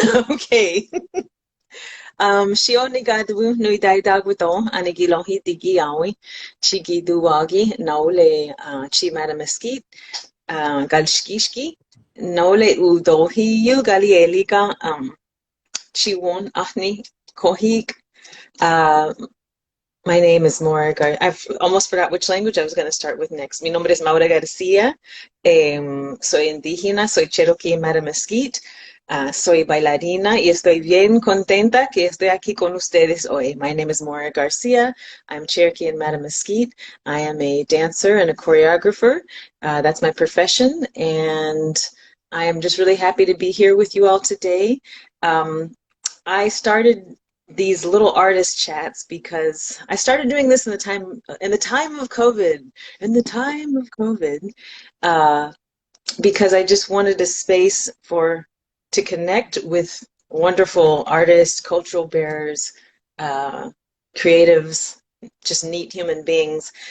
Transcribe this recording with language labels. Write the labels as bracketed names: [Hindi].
[English] Okay. Shio nigadu nui daidagwito anigilohi digiawi chigiduwagi naule chi madamaskit galshkishki naule udohi yu galielika chiwon ahni kohik. Uh, my name is Maura Gar. I've almost forgot which language I was going to start with next. [Spanish] Mi nombre es Maura Garcia. Soy indígena, soy Cherokee Maramesquite. Soy bailarina y estoy bien contenta que estoy aquí con ustedes hoy. [English] My name is Maura Garcia. I'm Cherokee and Matamesquite. I am a dancer and a choreographer. That's my profession, and I am just really happy to be here with you all today. Um, I started these little artist chats because I started doing this in the time of COVID, in the time of COVID, uh, because I just wanted a space to connect with wonderful artists, cultural bearers, uh, creatives, just neat human beings.